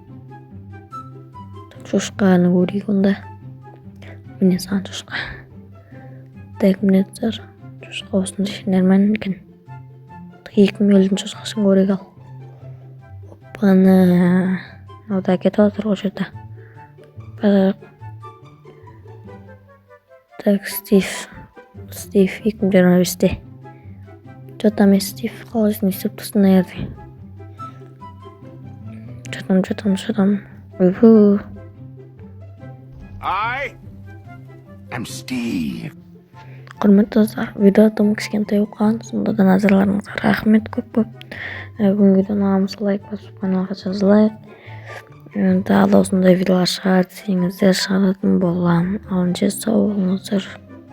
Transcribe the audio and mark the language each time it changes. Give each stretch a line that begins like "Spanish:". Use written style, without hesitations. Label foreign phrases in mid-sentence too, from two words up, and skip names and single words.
Kazakh: Шошқаны көрейік онда. Міне сан шошқа. Так, міне достар, шошқа осында нормально екен. 2050 шошқасын көрейік ал. Оппаны. Мынада кетіп отыр ғой жерде. Так, Стив 2025-те. Что-то мен Стив қалайсын істеп тұрсын аяды. Что-там. Уху.
English: I am Steve.
Kazakh: Құрметті достар, видеода кішкентай оқыған, сонда да назарларыңызға рахмет көп. Бүгінгі видеоны ұнағанса лайк басып каналға жазылайық. Тағы да осындай видеолар шығар десеңіздер шығаратын боламын. Алынша сау болыңыздар.